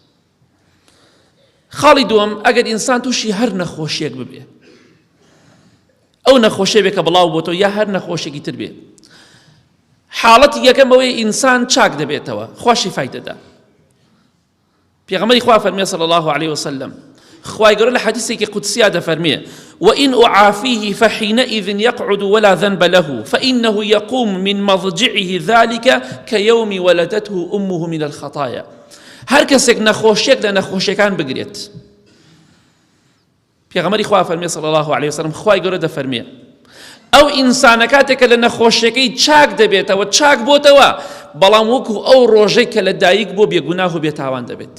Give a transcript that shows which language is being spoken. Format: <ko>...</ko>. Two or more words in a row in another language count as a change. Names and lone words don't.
<ckb>خاڵی دووەم، ئەگەر ئینسان تووشی هەر نەخۆشیەک ببێ، ئەو نەخۆشیە بێ کە بڵاو بۆتەوە یا هەر نەخۆشێکی تر بێ، حاڵەتی یەکەم بەوەی ئینسان چاک دەبێتەوە، خوا شیفای دەدا. پێغەمبەری خوا فەرمێ</ckb> <ar>صلی الله عليه وسلم</ar> <ckb>خوای گەورە لە حەدیثێکی قودسییا دەفەرمێ</ckb> <ar>وإن أعافيه فحينئذ يقعد ولا ذنب له فإنه يقوم من مضجعه ذلك كيوم ولدته أمه من الخطايا.</ar> <ckb>هەر کەسێک نەخۆشیەک لە نەخۆشیەکان بگرێت، پێغەمبەری خوا فەرمێ</ckb> <ar>صلی الله عليه وسلم</ar> <ckb>خوای گەورە دەفەرمێ ئەو ئینسانە کاتێکە لە نەخۆشیەکەی چاک دەبێتەوە، چاک بۆتەوە، بەڵام وەکو ئەو ڕۆژەی کە لە دایک بۆ بێگوناه و بێتاوان دەبێت.</ckb>